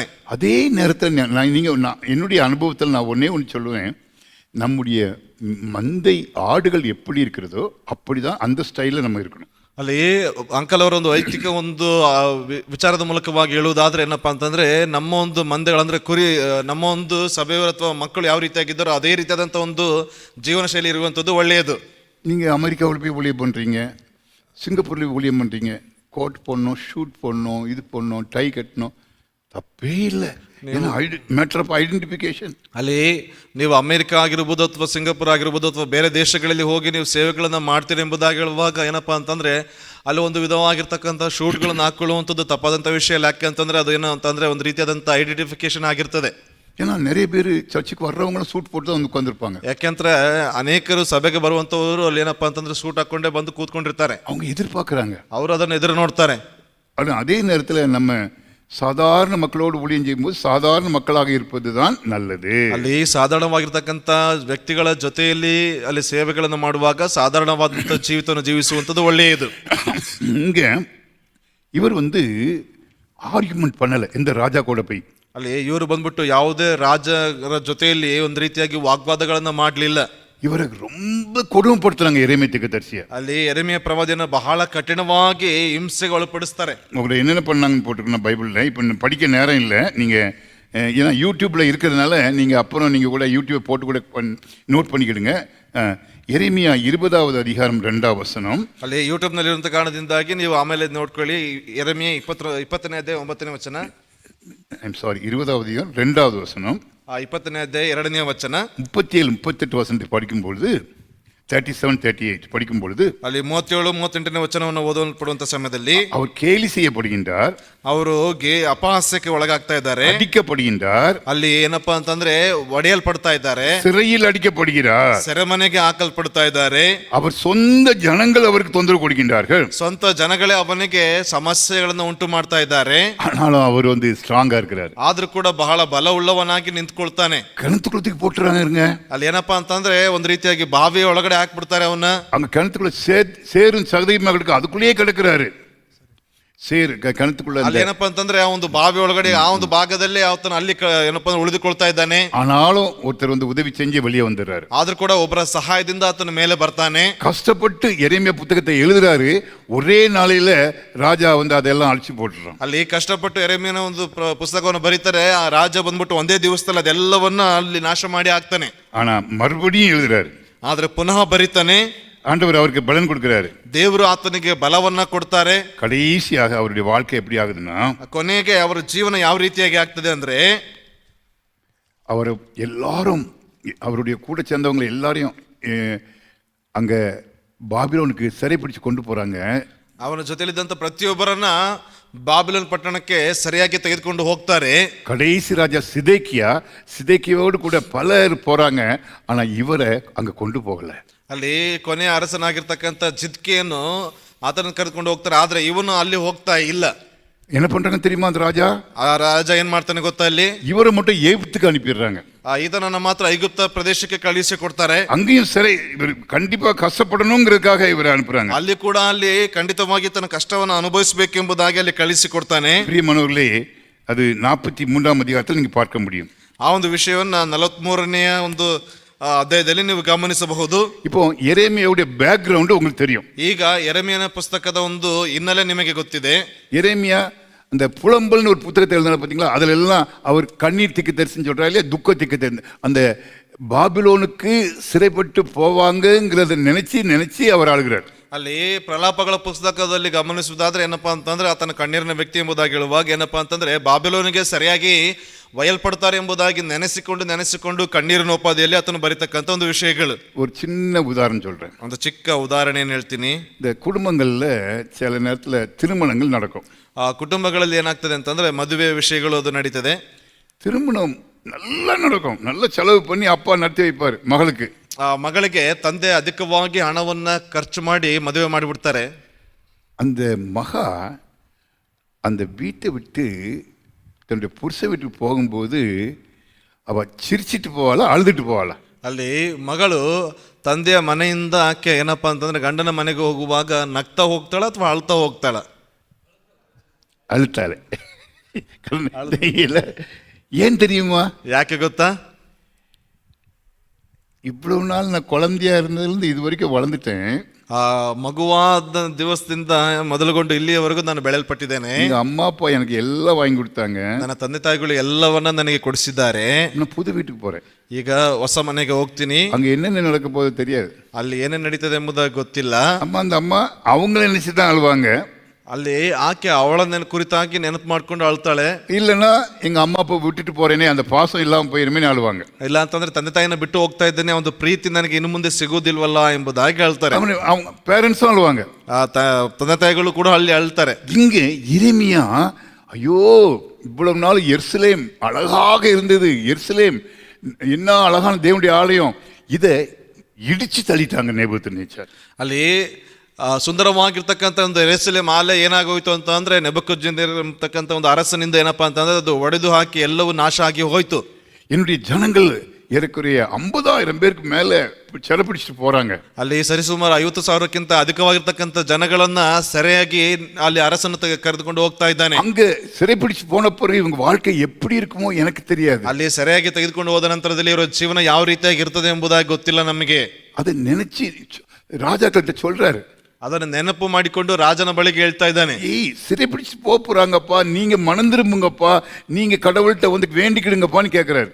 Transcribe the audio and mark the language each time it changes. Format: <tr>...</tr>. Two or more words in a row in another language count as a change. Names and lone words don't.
<ta>அதே நேரத்தில் என்னுடைய அனுபவத்தில் நான் ஒன்றே ஒன்று சொல்லுவேன், நம்முடைய மந்தை ஆடுகள் எப்படி இருக்கிறதோ அப்படி தான் அந்த ஸ்டைலில் நம்ம இருக்கணும்.</ta> <kn>ಅಲ್ಲಿ ಅಂಕಲ್ ಅವರ ಒಂದು ವೈಯಕ್ತಿಕ ಒಂದು ವಿಚಾರದ ಮೂಲಕವಾಗಿ ಹೇಳುವುದಾದ್ರೆ ಏನಪ್ಪಾ ಅಂತಂದ್ರೆ ನಮ್ಮ ಒಂದು ಮಂದೆಗಳಂದ್ರೆ ಕುರಿ, ನಮ್ಮ ಒಂದು ಸಭೆಯವರು ಅಥವಾ ಮಕ್ಕಳು ಯಾವ ರೀತಿಯಾಗಿದ್ದಾರೋ ಅದೇ ರೀತಿಯಾದಂಥ ಒಂದು ಜೀವನ ಶೈಲಿ ಇರುವಂಥದ್ದು ಒಳ್ಳೆಯದು.</kn> <ta>நீங்கள் அமெரிக்காவில் போய் ஊழியம் பண்ணுறீங்க, சிங்கப்பூரில் ஊழியம் பண்ணுறீங்க, கோட் போடணும், ஷூட் போடணும், இது போடணும், டை கட்டணும், தப்பே இல்லை.</ta> <en>ஏன்னா matter of identification.</en> <kn>ಅಲ್ಲಿ ನೀವು ಅಮೆರಿಕ ಆಗಿರ್ಬೋದು ಅಥವಾ ಸಿಂಗಾಪುರ್ ಆಗಿರ್ಬೋದು ಅಥವಾ ಬೇರೆ ದೇಶಗಳಲ್ಲಿ ಹೋಗಿ ನೀವು ಸೇವೆಗಳನ್ನ ಮಾಡ್ತೀರಿ ಎಂಬುದಾಗಿ ಹೇಳುವಾಗ ಏನಪ್ಪಾ ಅಂತಂದ್ರೆ ಅಲ್ಲಿ ಒಂದು ವಿಧವಾಗಿರ್ತಕ್ಕಂಥ ಶೂಟ್ಗಳನ್ನು ಹಾಕೊಳ್ಳುವಂಥದ್ದು ತಪ್ಪಾದಂಥ ವಿಷಯ. ಯಾಕೆ ಅಂತಂದ್ರೆ ಅದು ಏನೋ ಅಂತಂದ್ರೆ ಒಂದು ರೀತಿಯಾದಂಥ ಐಡೆಂಟಿಫಿಕೇಶನ್ ಆಗಿರ್ತದೆ.</kn> <ta>ஏன்னா நிறைய பேர் சர்ச்சுக்கு வர்றவங்களும் சூட் போட்டு தான் வந்து உட்காந்துருப்பாங்க.</ta> <kn>ಯಾಕೆಂದ್ರೆ ಅನೇಕರು ಸಭೆಗೆ ಬರುವಂತವರು ಅಲ್ಲಿ ಏನಪ್ಪಾ ಅಂತಂದ್ರೆ ಸೂಟ್ ಹಾಕೊಂಡೇ ಬಂದು ಕೂತ್ಕೊಂಡಿರ್ತಾರೆ.</kn> <ta>அவங்க எதிர்பார்க்குறாங்க,</ta> <kn>ಅವರು ಅದನ್ನು ಎದುರು ನೋಡ್ತಾರೆ.</kn> <ta>ஆனால் அதே நேரத்தில் நம்ம சாதாரண மக்களோடு ஊழியம் செய்யும்போது சாதாரண மக்களாக இருப்பது தான் நல்லது.</ta> <kn>ಅಲ್ಲಿ ಸಾಧಾರಣವಾಗಿರ್ತಕ್ಕಂಥ ವ್ಯಕ್ತಿಗಳ ಜೊತೆಯಲ್ಲಿ ಅಲ್ಲಿ ಸೇವೆಗಳನ್ನು ಮಾಡುವಾಗ ಸಾಧಾರಣವಾದಂಥ ಜೀವಿತವನ್ನು ಜೀವಿಸುವಂಥದ್ದು ಒಳ್ಳೆಯದು.</kn> <ta>இங்க இவர் வந்து ஆர்குமெண்ட் பண்ணலை இந்த ராஜா கூட போய்.</ta> <kn>ಅಲ್ಲಿ ಇವರು ಬಂದ್ಬಿಟ್ಟು ಯಾವುದೇ ರಾಜರ ಜೊತೆಯಲ್ಲಿ ಒಂದು ರೀತಿಯಾಗಿ ವಾಗ್ವಾದಗಳನ್ನ ಮಾಡಲಿಲ್ಲ.</kn> <ta>இவரை ரொம்ப கொடுமைப்படுத்துறாங்க எரேமியா தீர்க்கதரிசியை.</ta> <kn>ಅಲ್ಲಿ ಯೆರೆಮೀಯ ಪ್ರವಾದಿಯನ್ನು ಬಹಳ ಕಠಿಣವಾಗಿ ಹಿಂಸೆಗೆ ಒಳಪಡಿಸ್ತಾರೆ.</kn> <ta>உங்களை என்னென்ன பண்ணாங்கன்னு போட்டிருக்கணும் பைபிளில். இப்போ படிக்க நேரம் இல்லை, நீங்கள் ஏன்னா யூடியூப்பில் இருக்கிறதுனால நீங்கள் அப்புறம் நீங்கள் கூட யூடியூப் போட்டு கூட நோட் பண்ணிக்கிடுங்க. எரேமியா 20வது அதிகாரம் 2வது வசனம்.</ta> <kn>ಅಲ್ಲಿ ಯೂಟ್ಯೂಬ್ನಲ್ಲಿ ಇರುವಂಥ ಕಾರಣದಿಂದಾಗಿ ನೀವು ಆಮೇಲೆ ನೋಡ್ಕೊಳ್ಳಿ. ಯೆರೆಮೀಯ 20ನೇ ಅಧ್ಯಾಯ 9ನೇ ವಚನ.</kn> <ta>20வது அதிகாரம் 2வது வசனம்.</ta> <kn>20ನೇ ಅಧ್ಯಾಯ 2ನೇ ವಚನ.</kn> <ta>37, 38 வசனத்தை படிக்கும்பொழுது 37, 38 படிக்கும் பொழுது</ta> <kn>ಅಲ್ಲಿ 37, 38ನೇ ವಚನವನ್ನು ಓದಲ್ಪಡುವಂತ ಸಮಯದಲ್ಲಿ</kn> <ta>அவர் கேலி செய்யப்படுகின்றார்,</ta> <kn>ಅವರು ಅಪಹಾಸ್ಯಕ್ಕೆ ಒಳಗಾಗ್ತಾ ಇದ್ದಾರೆ,</kn> <ta>அடிக்கப்படுகின்றார்.</ta> <kn>ಅಲ್ಲಿ ಏನಪ್ಪಾ ಅಂತಂದ್ರೆ ಒಡೆಯಲ್ಪಡ್ತಾ ಇದ್ದಾರೆ,</kn> <ta>சிறையில் அடிக்கப்படுகிறார்,</ta> <kn>ಸೆರೆಮನೆಗೆ ಹಾಕಲ್ಪಡ್ತಾ ಇದ್ದಾರೆ.</kn> <ta>அவர் சொந்த ஜனங்கள் அவருக்கு தொந்தரவு கொடுக்கின்றார்கள்,</ta> <kn>ಸ್ವಂತ ಜನಗಳೇ ಅವನಿಗೆ ಸಮಸ್ಯೆಗಳನ್ನು ಉಂಟು ಮಾಡ್ತಾ ಇದ್ದಾರೆ.</kn> <ta>ஆனாலும் அவர் வந்து ஸ்ட்ராங்கா இருக்கிறார்.</ta> <kn>ಆದ್ರೂ ಕೂಡ ಬಹಳ ಬಲ ಉಳ್ಳವನಾಗಿ ನಿಂತ್ಕೊಳ್ತಾನೆ.</kn> <ta>கிணத்துக்குள்ளத்துக்கு போட்டுறாங்க.</ta> <kn>ಅಲ್ಲಿ ಏನಪ್ಪಾ ಅಂತಂದ್ರೆ ಒಂದ್ ರೀತಿಯಾಗಿ ಬಾವಿಯ ಒಳಗಡೆ ಹಾಕ್ಬಿಡ್ತಾರೆ ಅವನ್ನ.</kn> <ta>அங்க கிணத்துக்குள்ள சேரும் சகதியுமாக அதுக்குள்ளேயே கிடக்கிறாரு. ಸೇರ್ ಕಣತುಕೊಳ್ಳ</ta> <kn>ಅಲ್ಲಿ ಏನಪ್ಪಾ ಅಂತಂದ್ರೆ ಆ ಒಂದು ಬಾವಿ ಒಳಗಡೆ ಆ ಒಂದು ಭಾಗದಲ್ಲಿ ಆತನ ಅಲ್ಲಿ ಏನಪ್ಪಾ ಉಳಿದುಕೊಳ್ತಾ ಇದ್ದಾನೆ.</kn> <ta>ஆனாலும் ஒருத்தர் வந்து உதவி செஞ்சு வெளியே வந்துடுறாரு.</ta> <kn>ಆದ್ರೂ ಕೂಡ ಒಬ್ಬರ ಸಹಾಯದಿಂದ ಆತನ ಮೇಲೆ ಬರ್ತಾನೆ.</kn> <ta>கஷ்டப்பட்டு எரேமியா புத்தகத்தை எழுதுறாரு. ஒரே நாளையில ராஜா வந்து அதெல்லாம் அழிச்சு போட்டுறான்.</ta> <kn>ಅಲ್ಲಿ ಕಷ್ಟಪಟ್ಟು ಯೆರೆಮೀಯನ ಒಂದು ಪುಸ್ತಕವನ್ನು ಬರೀತಾರೆ. ಆ ರಾಜ ಬಂದ್ಬಿಟ್ಟು ಒಂದೇ ದಿವಸದಲ್ಲಿ ಅದೆಲ್ಲವನ್ನ ಅಲ್ಲಿ ನಾಶ ಮಾಡಿ ಹಾಕ್ತಾನೆ.</kn> <ta>ஆனா மறுபடியும் எழுதுறாரு.</ta> <kn>ಆದ್ರೆ ಪುನಃ ಬರೀತಾನೆ.</kn> <ta>ஆண்டவர் அவருக்கு பலன் கொடுக்கிறாரு.</ta> <kn>ದೇವರು ಆತನಿಗೆ ಬಲವನ್ನ ಕೊಡ್ತಾರೆ.</kn> <ta>கடைசியாக அவருடைய வாழ்க்கை எப்படி ஆகுதுன்னா,</ta> <kn>ಕೊನೆಗೆ ಅವರ ಜೀವನ ಯಾವ ರೀತಿಯಾಗಿ ಆಗ್ತದೆ ಅಂದ್ರೆ,</kn> <ta>அவர் எல்லாரும் அவருடைய கூட சேர்ந்தவங்க எல்லாரையும் அங்க பாபிலோனுக்கு சிறைப்பிடிச்சு கொண்டு போறாங்க.</ta> <kn>ಅವನ ಜೊತೆಲಿದ್ದಂತ ಪ್ರತಿಯೊಬ್ಬರನ್ನ ಬಾಬಿಲೋನ್ ಪಟ್ಟಣಕ್ಕೆ ಸರಿಯಾಗಿ ತೆಗೆದುಕೊಂಡು ಹೋಗ್ತಾರೆ.</kn> <ta>கடைசி ராஜா சிதேக்கியாவோடு கூட பலர் போறாங்க. ஆனா இவரை அங்க கொண்டு போகல.</ta> <kn>ಅಲ್ಲಿ ಕೊನೆಯ ಅರಸನಾಗಿರ್ತಕ್ಕಂಥ ಚಿದ್ಕೀಯನು ಆತನ ಕರೆದುಕೊಂಡು ಹೋಗ್ತಾರೆ. ಆದ್ರೆ ಇವನು ಅಲ್ಲಿ ಹೋಗ್ತಾ ಇಲ್ಲ.</kn> <ta>என்ன பண்றாங்க தெரியுமா அந்த ராஜா?</ta> <kn>ಆ ರಾಜ ಏನ್ ಮಾಡ್ತಾನೆ ಗೊತ್ತಾ, ಅಲ್ಲಿ</kn> <ta>இவரை மட்டும் எகிப்துக்கு அனுப்பிடுறாங்க.</ta> <kn>ಈತನನ್ನ ಮಾತ್ರ ಐಗುಪ್ತ ಪ್ರದೇಶಕ್ಕೆ ಕಳುಹಿಸಿ ಕೊಡ್ತಾರೆ.</kn> <ta>அங்கேயும் சிறை, இவர் கண்டிப்பா கஷ்டப்படணுங்கிறதுக்காக இவரை அனுப்புறாங்க.</ta> <kn>ಅಲ್ಲಿ ಕೂಡ ಅಲ್ಲಿ ಖಂಡಿತವಾಗಿ ತನ್ನ ಕಷ್ಟವನ್ನು ಅನುಭವಿಸಬೇಕೆಂಬುದಾಗಿ ಅಲ್ಲಿ ಕಳಿಸಿ ಕೊಡ್ತಾನೆ.</kn> <ta>பிரியமானவர்களே, அது 43வது அதிகாரத்தில் நீங்க பார்க்க முடியும்.</ta> <kn>ಆ ಒಂದು ವಿಷಯವನ್ನ 43ನೇ ಒಂದು ಅಧ್ಯಾಯದಲ್ಲಿ ನೀವು ಗಮನಿಸಬಹುದು.</kn> <ta>இப்போ எரேமியாவுடைய பேக்ரவுண்ட் உங்களுக்கு தெரியும்.</ta> <kn>ಈಗ ಯೆರೆಮೀಯನ ಪುಸ್ತಕದ ಒಂದು ಹಿನ್ನೆಲೆ ನಿಮಗೆ ಗೊತ್ತಿದೆ.</kn> <ta>எரேமியா அந்த புலம்பல்னு ஒரு புத்தகத்தை எழுதினா பார்த்தீங்களா, அதில் எல்லாம் அவர் கண்ணீர் திக்குதரிசின்னு சொல்கிறா இல்லையா, துக்க திக்குதரிசி. அந்த பாபிலோனுக்கு சிறைப்பட்டு போவாங்கங்கிறத நினைச்சு அவர் ஆளுகிறார்.</ta> <kn>ಅಲ್ಲಿ ಪ್ರಲಾಪಗಳ ಪುಸ್ತಕದಲ್ಲಿ ಗಮನಿಸುವುದಾದ್ರೆ ಏನಪ್ಪಾ ಅಂತಂದ್ರೆ ಆತನ ಕಣ್ಣೀರಿನ ವ್ಯಕ್ತಿ ಎಂಬುದಾಗಿ ಹೇಳುವಾಗ ಏನಪ್ಪಾ ಅಂತಂದ್ರೆ ಬಾಬಿಲೋನಿಗೆ ಸರಿಯಾಗಿ ಒಯ್ಯಲ್ಪಡ್ತಾರೆ ಎಂಬುದಾಗಿ ನೆನೆಸಿಕೊಂಡು ಕಣ್ಣೀರಿನ ಉಪಾಧಿಯಲ್ಲಿ ಆತನು ಬರೀತಕ್ಕಂಥ ಒಂದು ವಿಷಯಗಳು.</kn> <ta>ஒரு சின்ன உதாரணம் சொல்றேன்.</ta> <kn>ಒಂದು ಚಿಕ್ಕ ಉದಾಹರಣೆ ಹೇಳ್ತೀನಿ.</kn> <ta>இந்த குடும்பங்கள்ல சில நேரத்துல திருமணங்கள் நடக்கும்.</ta> <kn>ಆ ಕುಟುಂಬಗಳಲ್ಲಿ ಏನಾಗ್ತದೆ ಅಂತಂದ್ರೆ ಮದುವೆ ವಿಷಯಗಳು ಅದು ನಡೀತದೆ.</kn> <ta>திருமணம் நல்லா நடக்கும், நல்ல செலவு பண்ணி அப்பா நடத்தி வைப்பார் மகளுக்கு.</ta> <kn>ಆ ಮಗಳಿಗೆ ತಂದೆ ಅಧಿಕವಾಗಿ ಹಣವನ್ನ ಖರ್ಚು ಮಾಡಿ ಮದುವೆ ಮಾಡಿಬಿಡ್ತಾರೆ.</kn> <ta>அந்த மகா அந்த வீட்டை விட்டு தன்னுடைய புருஷ வீட்டுக்கு போகும்போது அவ சிரிச்சிட்டு போவாளா அழுதுட்டு போவாளா?</ta> <kn>ಅಲ್ಲಿ ಮಗಳು ತಂದೆಯ ಮನೆಯಿಂದ ಆಕೆ ಏನಪ್ಪಾ ಅಂತಂದ್ರೆ ಗಂಡನ ಮನೆಗೆ ಹೋಗುವಾಗ ನಗ್ತಾ ಹೋಗ್ತಾಳ ಅಥವಾ ಅಳ್ತಾ ಹೋಗ್ತಾಳ?</kn> <ta>அழுத்தாளே. தெரியல. ஏன் தெரியுமா?</ta> <kn>ಯಾಕೆ ಗೊತ್ತಾ?</kn> <ta>இவ்வளவு நாள் நான் குழந்தையா இருந்ததுலேருந்து இது வரைக்கும் வளர்ந்துட்டேன்.</ta> <kn>ಆ ಮಗುವಾದ ದಿವಸದಿಂದ ಮೊದಲುಗೊಂಡು ಇಲ್ಲಿಯವರೆಗೂ ನಾನು ಬೆಳೆಯಲ್ಪಟ್ಟಿದ್ದೇನೆ.</kn> <ta>எங்க அம்மா அப்பா எனக்கு எல்லாம் வாங்கி கொடுத்தாங்க.</ta> <kn>ನನ್ನ ತಂದೆ ತಾಯಿಗಳು ಎಲ್ಲವನ್ನ ನನಗೆ ಕೊಡಿಸಿದ್ದಾರೆ.</kn> <ta>நான் புது வீட்டுக்கு போறேன்.</ta> <kn>ಈಗ ಹೊಸ ಮನೆಗೆ ಹೋಗ್ತೀನಿ.</kn> <ta>அங்க என்னென்ன நடக்க போகுது தெரியாது.</ta> <kn>ಅಲ್ಲಿ ಏನೇನು ನಡೀತದೆ ಎಂಬುದಾಗಿ ಗೊತ್ತಿಲ್ಲ.</kn> <ta>அந்த அம்மா அவங்கள நினைச்சுதான் அழுவாங்க.</ta> <kn>ಅಲ್ಲಿ ಆಕೆ ಅವಳ ಕುರಿತಾಗಿ ನೆನಪು ಮಾಡ್ಕೊಂಡು ಅಳ್ತಾಳೆ.</kn> <ta>இல்லைன்னா எங்க அம்மா அப்பா விட்டுட்டு போறேனே அந்த பாசம் இல்லாம போயிருமே அழுவாங்க.</ta> <kn>ಇಲ್ಲ ಅಂತಂದ್ರೆ ತಂದೆ ತಾಯಿನ ಬಿಟ್ಟು ಹೋಗ್ತಾ ಇದ್ದೇನೆ, ಒಂದು ಪ್ರೀತಿ ನನಗೆ ಇನ್ನು ಮುಂದೆ ಸಿಗೋದಿಲ್ವಲ್ಲ ಎಂಬುದಾಗಿ ಹೇಳ್ತಾರೆ.</kn> <ta>அவங்க பேரண்ட்ஸும் அழுவாங்க.</ta> <kn>ತಂದೆ ತಾಯಿಗಳು ಕೂಡ ಅಲ್ಲಿ ಅಳ್ತಾರೆ.</kn> <ta>இங்க எரேமியா ஐயோ இவ்வளவு நாள் எருசலேம் அழகாக இருந்தது, எருசலேம் என்ன அழகான தேவனுடைய ஆலயம், இதை இடிச்சு தள்ளிட்டாங்க நேபுகத்நேச்சார்.</ta> <kn>ಅಲ್ಲಿ ಸುಂದರವಾಗಿರ್ತಕ್ಕಂಥ ಒಂದು ಯೆರೂಸಲೇಮ್ ಆಲೆ ಏನಾಗೋಯ್ತು ಅಂತ ಅಂದ್ರೆ ನೆಬೂಕದ್ನೆಚ್ಚರ್ ಅಂತಕ್ಕಂಥ ಒಂದು ಅರಸನಿಂದ ಏನಪ್ಪಾ ಅಂತಂದ್ರೆ ಅದು ಒಡೆದು ಹಾಕಿ ಎಲ್ಲವೂ ನಾಶ ಆಗಿ ಹೋಯ್ತು.</kn> <ta>என்னுடைய ஜனங்கள் ஏறக்குறைய 50,000 பேருக்கு மேல சிறைப்பிடிச்சிட்டு போறாங்க.</ta> <kn>ಅಲ್ಲಿ ಸರಿಸುಮಾರು 50,000ಕ್ಕಿಂತ ಅಧಿಕವಾಗಿರ್ತಕ್ಕಂಥ ಜನಗಳನ್ನ ಸರಿಯಾಗಿ ಅಲ್ಲಿ ಅರಸನ ಕರೆದುಕೊಂಡು ಹೋಗ್ತಾ ಇದ್ದಾನೆ.</kn> <ta>அங்க சிறைப்பிடிச்சு போன பிறகு இவங்க வாழ்க்கை எப்படி இருக்குமோ எனக்கு தெரியாது.</ta> <kn>ಅಲ್ಲಿ ಸರಿಯಾಗಿ ತೆಗೆದುಕೊಂಡು ಹೋದ ನಂತರದಲ್ಲಿ ಇವರ ಜೀವನ ಯಾವ ರೀತಿಯಾಗಿ ಇರ್ತದೆ ಎಂಬುದಾಗಿ ಗೊತ್ತಿಲ್ಲ ನಮಗೆ.</kn> <ta>அதை நினைச்சு ராஜாக்கிட்ட சொல்றாரு.</ta> <kn>ಅದನ್ನು ನೆನಪು ಮಾಡಿಕೊಂಡು ರಾಜನ ಬಳಿಗೆ ಹೇಳ್ತಾ ಇದ್ದಾನೆ,</kn> <ta>சிறைப்பிடிச்சு போறாங்கப்பா, நீங்க மனம் திரும்புங்கப்பா, நீங்க கடவுள்கிட்ட வந்து வேண்டிக்கிடுங்கப்பான்னு கேட்கிறாரு.</ta>